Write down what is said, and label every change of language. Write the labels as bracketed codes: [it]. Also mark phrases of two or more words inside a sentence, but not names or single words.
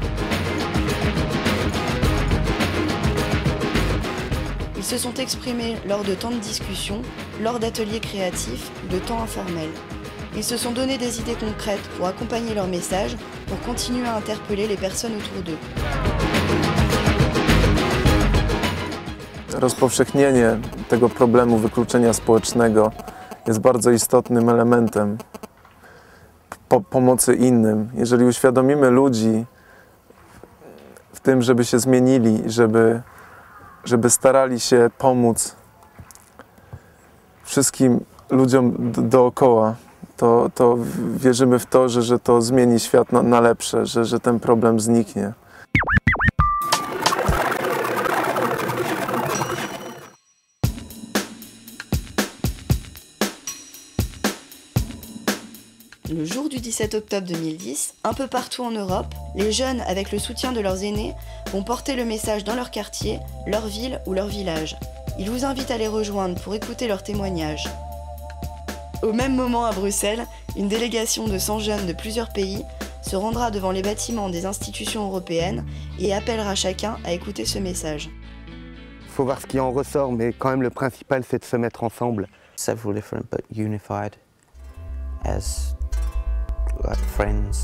[fr] Ils se sont exprimés lors de temps de discussion, lors d'ateliers créatifs, de temps informels. Ils se sont donné des idées concrètes pour accompagner leur message, pour continuer à interpeller les personnes autour d'eux. [pl] Rozpowszechnienie tego problemu wykluczenia społecznego jest bardzo istotnym elementem pomocy innym. Jeżeli uświadomimy ludzi w tym, żeby się zmienili, żeby starali się pomóc wszystkim ludziom dookoła, to wierzymy w to, że to zmieni świat na lepsze, że ten problem zniknie. [fr] Le jour du 17 octobre 2010, un peu partout en Europe, les jeunes, avec le soutien de leurs aînés, vont porter le message dans leur quartier, leur ville ou leur village. Ils vous invitent à les rejoindre pour écouter leurs témoignages. Au même moment à Bruxelles, une délégation de 100 jeunes de plusieurs pays se rendra devant les bâtiments des institutions européennes et appellera chacun à écouter ce message. Il faut voir ce qui en ressort, mais quand même le principal c'est de se mettre ensemble. [en] Several different but unified as like friends.